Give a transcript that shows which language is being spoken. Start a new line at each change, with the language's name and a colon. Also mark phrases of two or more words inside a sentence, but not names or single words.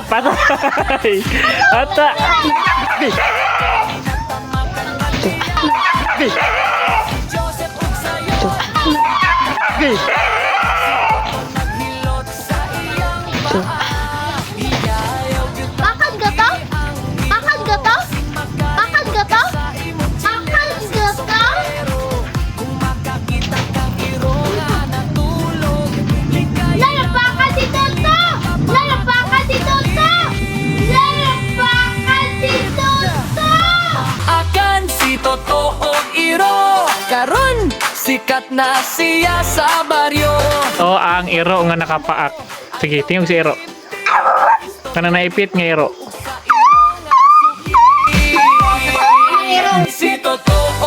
Cebuano: Patay. Ata. Bakal gato? Bakal gato? Bakal gato? Bakal gato? Lalapakan si Toto! Lalapakan si Toto! Lalapakan si Toto! Toto og Iro. Karon sikat na siya sa baryo. O ang iro nga nakapaak. Sige, tingog si iro. Kana naipit nga iro. Si Toto